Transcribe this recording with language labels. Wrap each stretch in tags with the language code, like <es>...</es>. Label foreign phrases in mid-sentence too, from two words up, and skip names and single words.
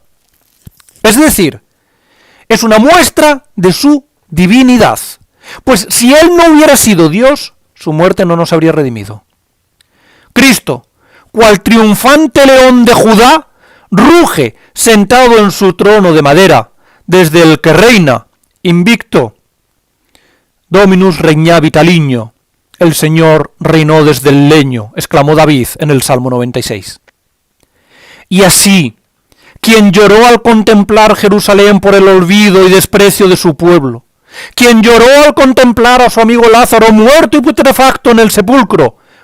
<es>Es decir, es una muestra de su divinidad. Pues si Él no hubiera sido Dios, su muerte no nos habría redimido. Cristo, cual triunfante león de Judá, ruge sentado en su trono de madera, desde el que reina, invicto.</es> <la>Dominus regnavit alignio.</la> <es>El Señor reinó desde el leño, exclamó David en el Salmo 96. Y así, quien lloró al contemplar Jerusalén por el olvido y desprecio de su pueblo, quien lloró al contemplar a su amigo Lázaro muerto y putrefacto en el</es>